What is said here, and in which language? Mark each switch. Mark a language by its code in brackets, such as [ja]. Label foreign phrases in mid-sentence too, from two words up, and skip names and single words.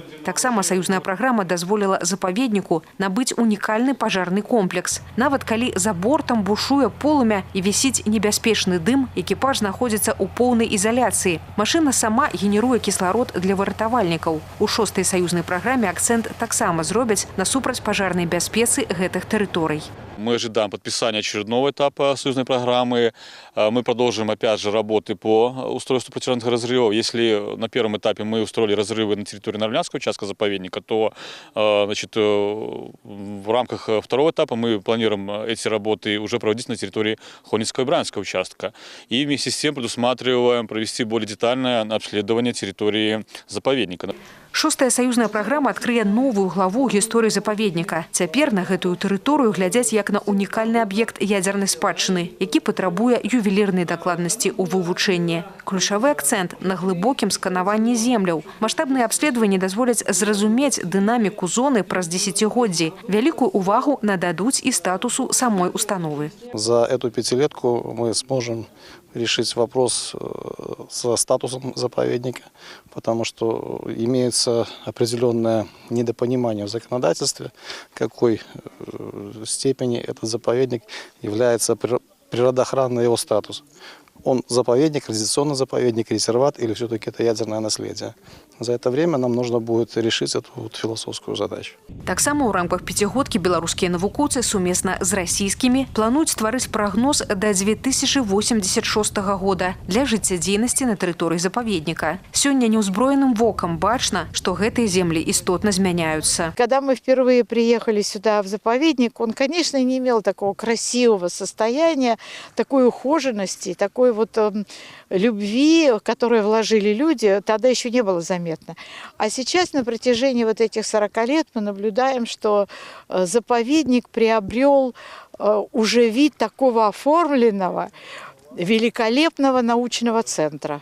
[be] Таксама саюзная праграма дазволіла запаведніку набыць унікальны пажарны комплекс. Нават калі за бортам бушуе полымя і вісіць небяспечны дым, экіпаж знаходзіцца ў поўнай ізаляцыі. Машына сама генеруе кісларод для выратавальнікаў. У 6-й саюзнай праграме акцент таксама зробяць на супрацьпажарнай бяспецы гэтых тэрыторый. [ru] Мы ожидаем подписания очередного этапа союзной программы. Мы продолжим, опять же, работы по устройству противопожарных разрывов. Если на первом этапе мы устроили разрывы на территории Нарвлянского участка заповедника, то значит, в рамках второго этапа мы планируем эти работы уже проводить на территории Хойницкого и Брянского участка. И вместе с тем предусматриваем провести более детальное обследование территории заповедника. [be] 6-я саюзная праграма адкрые новую главу гісторыі запаведніка. Цяпер на гэтую тэрыторыю глядзяць як на унікальны аб'ект ядзернай спадчыны, які патрабуе ювелірнай дакладнасці ў вывучэнні. Ключавы акцэнт на глыбокім сканаванні земляў. Маштабныя абследаванні дазволяць зразумець дынаміку зоны праз десятигоддзі. Вялікую увагу нададуць і статусу самой установы. [ru] За эту пятилетку мы сможем решить вопрос со статусом заповедника, потому что имеется определенное недопонимание в законодательстве, какой степени этот заповедник является природоохранный его статус. Он заповедник, радиационный заповедник, резерват или все-таки это ядерное наследие. За это время нам нужно будет решить эту философскую задачу. [be] Таксама ў рамках пяцігодкі беларускія навукоўцы сумесна з расійскімі плануюць стварыць прагноз да 2086 года для жыццядзейнасці на тэрыторыі запаведніка. Сёння неўзброеным вокам бачна, што гэтыя землі істотна змяняются. [ru] Когда мы впервые приехали сюда в заповедник, он, конечно, не имел такого красивого состояния, такой ухоженности, такой вот любви, которую вложили люди, тогда еще не было заметно. А сейчас на протяжении вот этих 40 лет мы наблюдаем, что заповедник приобрел уже вид такого оформленного, великолепного научного центра.